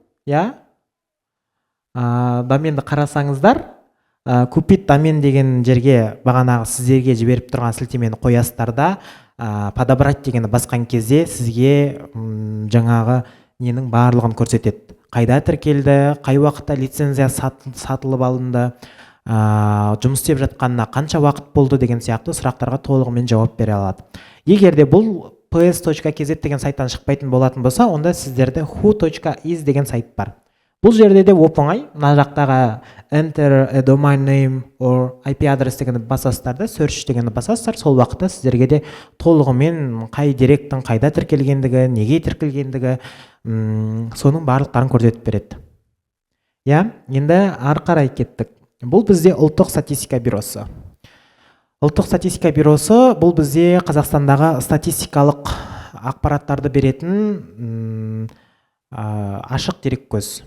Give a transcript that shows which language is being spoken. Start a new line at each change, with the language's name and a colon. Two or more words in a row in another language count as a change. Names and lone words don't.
Kazakh: доменді қарасаңыздар,
Russian: купить домен
Kazakh: деген жерге бағанағы сіздерге жіберіп тұрған сілтемені қоясыздар да, подобрать дегені басқан кезде сізге жаңағы ненің барлығын көрсетеді. Қайда тіркелді, қай уақытта лицензия сатылып алынды, жұмыс істеп жатқанына қанша уақыт болды деген сияқты сұрақтарға толығымен жауап бере алады. Егер де бұл ps.kz деген сайттан шықпайтын болатын болса, онда сіздерде who.is деген сайт бар. Бұл жерде де оп-оңай, мына жақтағы
English: enter a domain name or IP
Kazakh: адрес дегенді басасыздар да, search дегенді басасыздар, сол уақытта сіздерге де толығымен қай директің қайда тіркелгендігі, неге тіркелгендігі, соның барлықтарын көрсетіп береді. Енді ары қарай кеттік. Бұл бізде ұлттық статистика бюросы. Ұлттық статистика бюросы бұл бізде Қазақстандағы статистикалық ақпараттарды беретін ашық дереккөз.